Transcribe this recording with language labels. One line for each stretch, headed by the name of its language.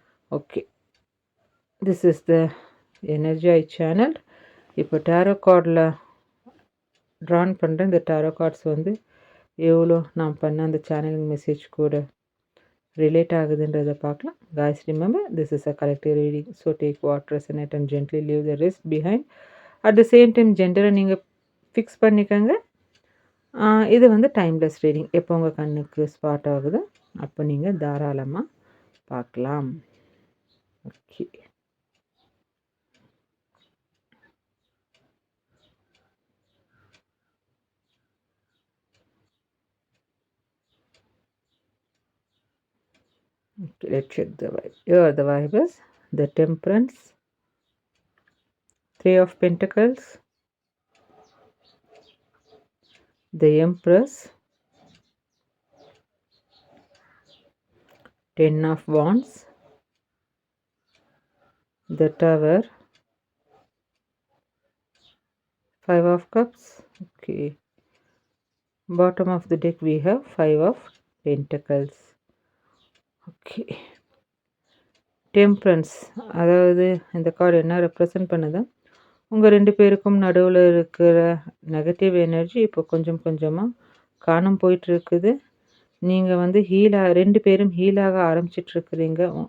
English: Okay, this is the energy I channel.
Tamil: இப்போ tarot கார்டில் Tran பண்ணுறேன். இந்த டேரோ கார்ட்ஸ் வந்து எவ்வளோ நான் பண்ண அந்த சேனலிங் மெசேஜ் கூட ரிலேட் ஆகுதுன்றதை பார்க்கலாம்.
English: guys remember this is a collective reading, so take what resonate and gently leave the rest behind. at the same time
Tamil: ஜெண்டரை நீங்கள் ஃபிக்ஸ் பண்ணிக்கோங்க. இது வந்து டைம்லெஸ் ரீடிங். எப்போ உங்கள் கண்ணுக்கு ஸ்பாட் ஆகுதோ அப்போ நீங்கள் தாராளமாக பார்க்கலாம்.
English: Okay, let's check the vibe. Here the vibe is the Temperance, Three of Pentacles, the Empress, Ten of Wands, the Tower, Five of Cups. Okay, bottom of the deck we have Five of Pentacles.
Tamil: Okay, temperance, அதாவது இந்த card என்ன represent பண்ணுது? உங்கள் 2 பேருக்கும் நடுவில் இருக்கிற negative energy இப்போ கொஞ்சம் கொஞ்சமாக காணாம போயிட்டுருக்குது. நீங்கள் வந்து 2 பேரும் ஹீலாக ஆரம்பிச்சிட்ருக்குறீங்க.